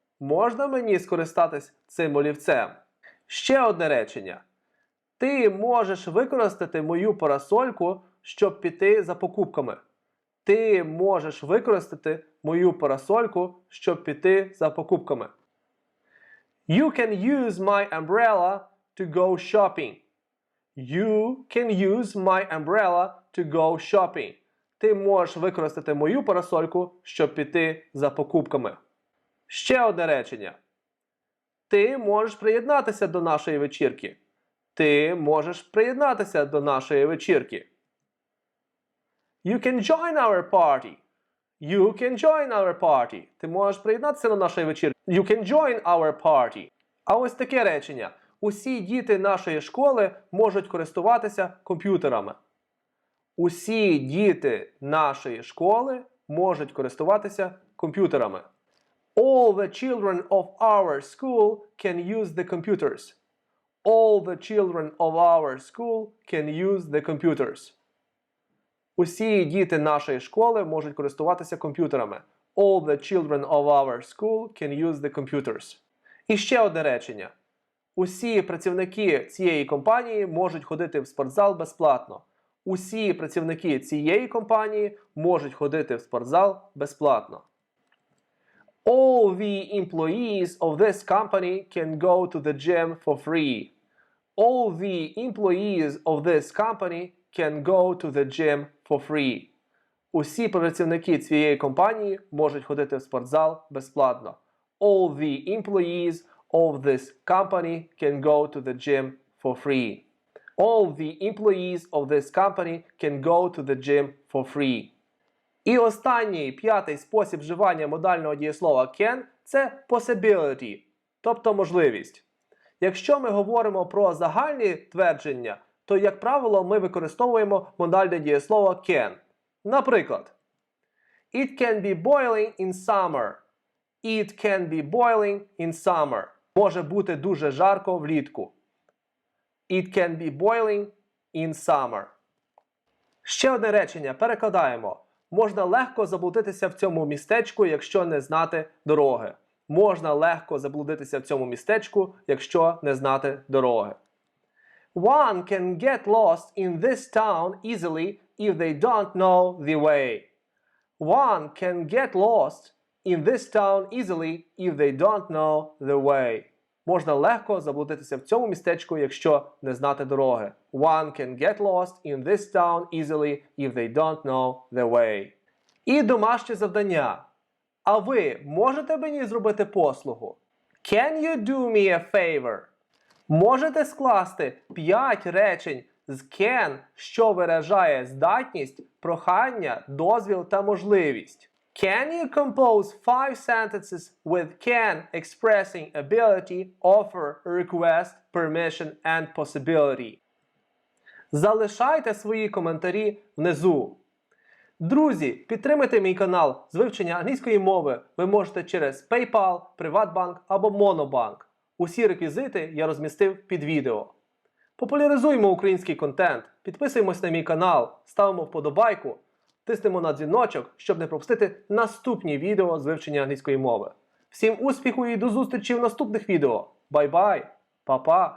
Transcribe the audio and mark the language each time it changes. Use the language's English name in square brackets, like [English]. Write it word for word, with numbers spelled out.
[Ukrainian] Можна мені скористатись цим олівцем? Ще одне речення. Ти можеш використати мою парасольку, щоб піти за покупками. Ти можеш використати мою парасольку, щоб піти за покупками. [English] You can use my umbrella to go shopping. You can use my umbrella to go shopping. [Ukrainian] Ти можеш використати мою парасольку, щоб піти за покупками. Ще одне речення. Ти можеш приєднатися до нашої вечірки. Ти можеш приєднатися до нашої вечірки. [English] You can join our party. You can join our party. [Ukrainian] Ти можеш приєднатися до нашої вечірки. [English] You can join our party. [Ukrainian] А ось таке речення. Усі діти нашої школи можуть користуватися комп'ютерами. Усі діти нашої школи можуть користуватися комп'ютерами. [English] All the children of our school can use the computers. All the children of our school can use the computers. [Ukrainian] Усі діти нашої школи можуть користуватися комп'ютерами. [English] All the children of our school can use the computers. [Ukrainian] І ще одне речення. Усі працівники цієї компанії можуть ходити в спортзал безплатно. Усі працівники цієї компанії можуть ходити в спортзал безплатно. [English] All the employees of this company can go to the gym for free. All the employees of this company can go to the gym for free. [Ukrainian] Усі працівники цієї компанії можуть ходити в спортзал безплатно. [English] All the employees of this company can go to the gym for free. All the employees of this company can go to the gym for free. [Ukrainian] І останній, п'ятий спосіб вживання модального дієслова can – це possibility, тобто можливість. Якщо ми говоримо про загальні твердження, то, як правило, ми використовуємо модальне дієслово can. Наприклад, [English] It can be boiling in summer. It can be boiling in summer. [Ukrainian] Може бути дуже жарко влітку. [English] It can be boiling in summer. [Ukrainian] Ще одне речення. Перекладаємо. Можна легко заблудитися в цьому містечку, якщо не знати дороги. Можна легко заблудитися в цьому містечку, якщо не знати дороги. [English] One can get lost in this town easily if they don't know the way. One can get lost in this town easily if they don't know the way. [Ukrainian] Можна легко заблудитися в цьому містечку, якщо не знати дороги. [English] One can get lost in this town easily if they don't know the way. [Ukrainian] І домашнє завдання. А ви можете мені зробити послугу? [English] Can you do me a favor? [Ukrainian] Можете скласти п'ять речень з can, що виражає здатність, прохання, дозвіл та можливість. [English] Can you compose five sentences with can expressing ability, offer, request, permission and possibility? [Ukrainian] Залишайте свої коментарі внизу. Друзі, підтримайте мій канал з вивчення англійської мови ви можете через PayPal, PrivatBank або MonoBank. Усі реквізити я розмістив під відео. Популяризуємо український контент, підписуємось на мій канал, ставимо вподобайку, тиснемо на дзвіночок, щоб не пропустити наступні відео з вивчення англійської мови. Всім успіху і до зустрічі в наступних відео. Бай-бай, па-па!